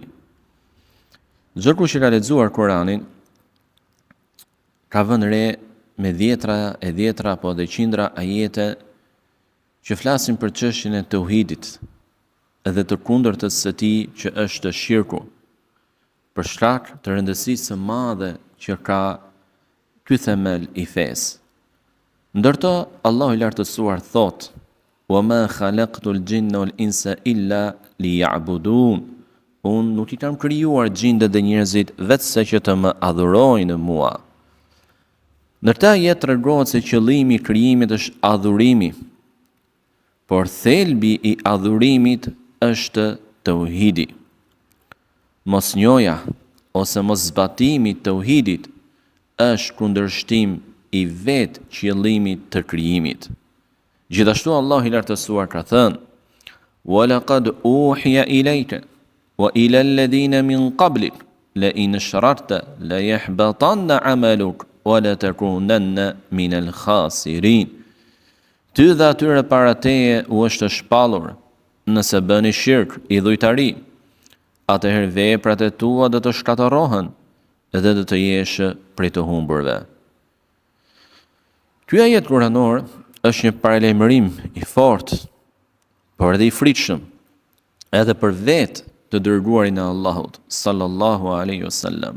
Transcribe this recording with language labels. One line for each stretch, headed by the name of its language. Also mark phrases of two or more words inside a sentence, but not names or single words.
Albanian: Çdo kush që ka lexuar Kur'anin ka vënë re me dhjetra apo dhe qindra ajete që flasin për çështjen e tauhidit dhe të kundërtës së tij që është shirku, për shkak të rëndësisë së madhe që ka ky themel i fesë. Ndërto, Allahu i lartësuar thot:
Arabic: "وما خلقت الجن والإنس إلا ليعبدون."
Albanian: Unë nuk i kam krijuar gjindet dhe njerëzit vetëse që të më adhurojnë mua. Në këtë ajet tregohet se qëllimi i krijimit është adhurimi, por thelbi i adhurimit është tauhidi. Mosnjoja ose mos zbatimi i tauhidit është kundërshtim i vetë qëllimit të krijimit. Gjithashtu Allah i lartësuar ka thënë:
Arabic: "ولقد أوحي إليك وإلى الذين من قبلك لئن أشركت ليحبطن عملك ولتكونن من الخاسرين."
Albanian: Ty dhe atyre para teje u është shpallur, nëse bëni shirk, idhujtari, atëherë veprat e tua do të shkatërrohen dhe do të jesh prej të humburve. Ky ajet kuranor është një paralajmërim i fortë, por edhe i frikshëm, edhe për vetë të dërguarin e Allahut,
Arabic: صلى الله عليه وسلم.